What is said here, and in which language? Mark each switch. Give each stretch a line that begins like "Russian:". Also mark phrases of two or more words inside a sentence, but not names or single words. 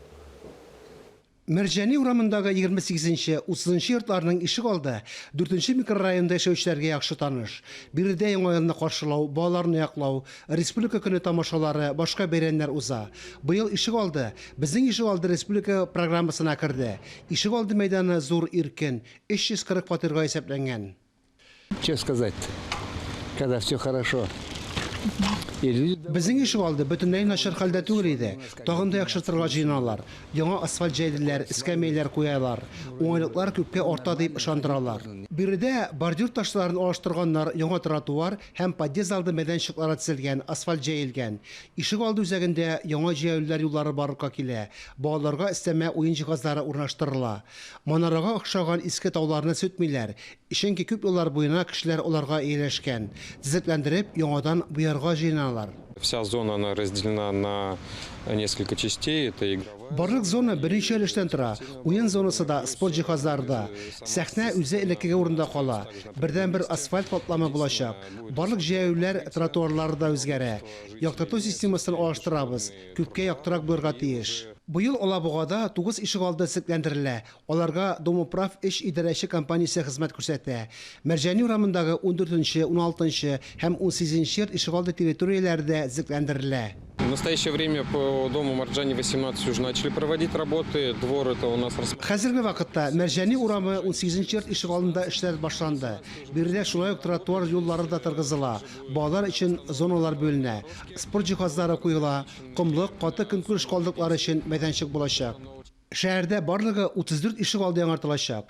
Tatar: Мәрҗани урамындагы 28-нче, 30-нчы йортларның ишегалды 4-нче микрорайонда яшәүчеләргә яхшы таныш. Биредә яңа елны каршылау, балаларны яклау, республика көне тамашалары, башка бәйрәмнәр уза. Быел ишегалды безнең ишегалды республика программасына керде. Ишегалды мәйданы зур иркен, 340 фатирга исәпләнгән.
Russian: Что сказать, когда все хорошо.
Tatar: Безнең ишегалды бөтенләй начар хәлдә түгел иде. Тагын да яхшыртырга җыеналар. Яңа асфальт җәйделәр, эскәмияләр куялар. Уңайлыклар күпкә арта дип ышандыралар. Биредә бордюр ташларын алыштырганнар, яңа тротуар һәм подъезд алды мәйданчыклары төзелгән, асфальт җәелгән. Ишегалды үзәгендә яңа җәяүләр юллары барлыкка килә. Балаларга өстәмә уен җиһазлары урнаштырыла. Манарага охшаган иске тауларны сүтмиләр. Чөнки күп еллар буена кешеләр аларга ияләшкән. Төзекләндереп, яңадан буярга җыеналар.
Russian: Вся зона она разделена на несколько частей. Это игровая.
Tatar: Барлык зона беренче өлештән тора. Уен зонасы да, спорт җиһазларда. Сәхнә үзе элеккеге урында кала. Бердән-бер асфальт капламы булачак. Барлык җәяүләр, тротуарлар да үзгәрә. Яктырту системасын алыштырабыз. Күпкә яктырак булырга тиеш. Быел Алабугада 9 ишегалды төзекләндерелә. Аларга Домоправ эш идарәче компаниясе хезмәт күрсәтә. Мәрҗани урамындагы 14-нче, 16-нчы һәм 18-нче ишегалды территорияләрдә төзекләндерелә.
Russian: В настоящее время по дому Марджани 18 уже начали проводить работы. Двор это у нас
Tatar: Хәзерге вакытта Мәрҗани урамы 18-нче йорт ишегалында эшләр башланды. Биредә шулай ук тротуар юллары да торгызыла. Балалар өчен зоналар бөленә. Спорт җиһазлары куела. Комлык, каты көнкүреш калдыклары өчен мәйданчык булачак. Шәһәрдә барлыгы 34 ишегалды яңартылачак.